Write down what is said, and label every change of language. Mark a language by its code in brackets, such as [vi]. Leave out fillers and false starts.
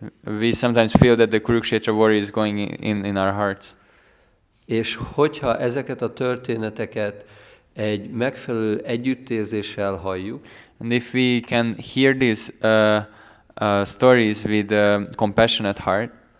[en] We sometimes feel that the Kurukshetra war is going in our hearts. [hu] És hogyha ezeket a történeteket egy megfelelő együttérzéssel halljuk, [en] and if we can hear these stories with a compassionate heart,